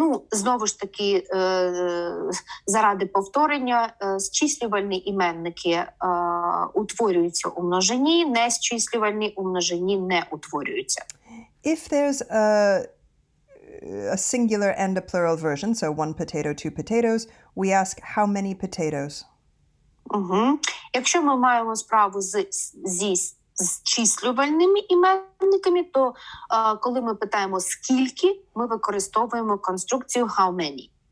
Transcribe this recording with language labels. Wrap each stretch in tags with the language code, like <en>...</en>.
<uk>Знову ж таки, заради повторення, зчислювальні іменники утворюються у множині, незчислювальні у множині не утворюються.</uk> <en>If there's a singular and a plural version, so 1 potato, 2 potatoes, we ask how many potatoes?</en> <uk>Якщо ми маємо справу зі зчислювальними іменниками, то коли ми питаємо скільки, ми використовуємо конструкцію how many.</uk>